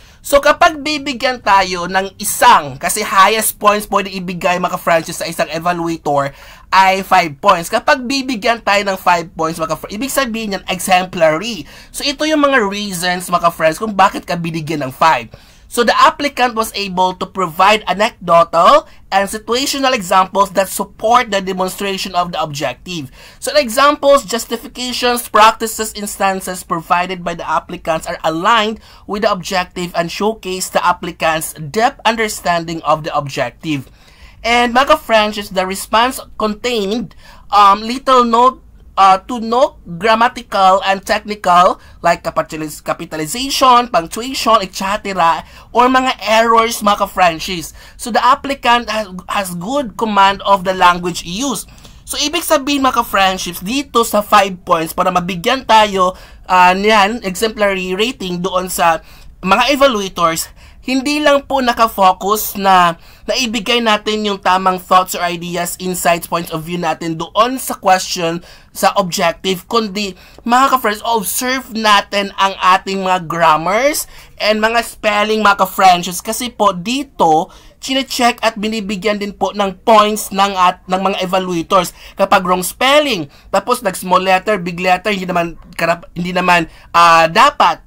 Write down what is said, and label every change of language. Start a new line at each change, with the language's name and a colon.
Filipino: So, kapag bibigyan tayo ng isang, kasi highest points pwedeng ibigay, mga friends, sa isang evaluator ay 5 points. Kapag bibigyan tayo ng 5 points, mga friends, ibig sabihin yan exemplary. So, ito yung mga reasons, mga friends, kung bakit ka binigyan ng 5.
English: So, the applicant was able to provide anecdotal and situational examples that support the demonstration of the objective. So, the examples, justifications, practices, instances provided by the applicants are aligned with the objective and showcase the applicant's depth understanding of the objective. And,
Filipino: mga friends,
English: the response contained little to no grammatical and technical like capitalization, punctuation, etc. or mga errors, mga friendships. So, the applicant has good command of the language used.
Filipino: So, ibig sabihin, mga friendships, dito sa 5 points para mabigyan tayo niyan exemplary rating doon sa mga evaluators, hindi lang po nakafocus na naibigay natin yung tamang thoughts or ideas, insights, points of view natin doon sa question, sa objective, kundi mga ka-friends, observe natin ang ating mga grammars and mga spelling, mga ka-friends, kasi po dito chine-check at binibigyan din po ng points ng mga evaluators kapag wrong spelling, tapos nag-small letter, big letter, hindi naman dapat.